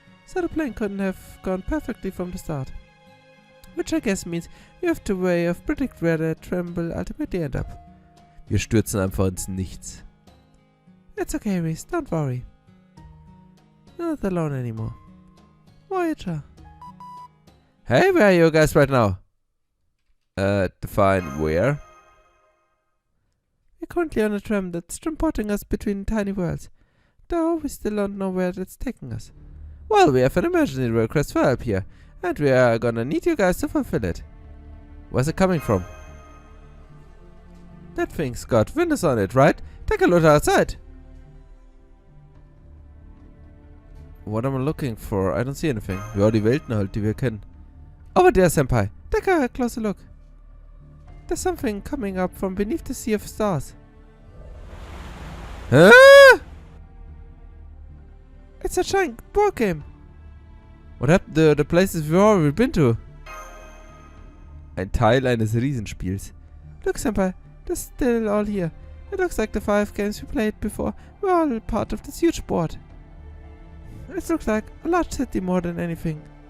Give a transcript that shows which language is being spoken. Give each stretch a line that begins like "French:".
English: So the plan couldn't have gone perfectly from the start. Which I guess means you have to way of predict where the tremble ultimately end up.
German: Wir stürzen einfach ins Nichts.
English: It's okay, Reese, don't worry. You're not alone anymore. Voyager. Hey, where are you guys right now? Define where? We're currently on a tram that's transporting us between tiny worlds. though we still don't know where it's taking us. Well, we have an emergency request for help here, and we are gonna need you guys to fulfill it. Where's it coming from? That thing's got windows on it, right? Take a look outside. What am I looking for? I don't see anything.
German: Ja, die Welten halt, die wir kennen.
English: Over there, Senpai. Take a closer look. There's something coming up from beneath the sea of stars. Huh? It's a giant board game. What happened to the places we've already been to?
German: Ein Teil eines Riesenspiels.
English: Look, Senpai. They're still all here. It looks like the 5 games we played before were all part of this huge board. It looks like a large city more than anything.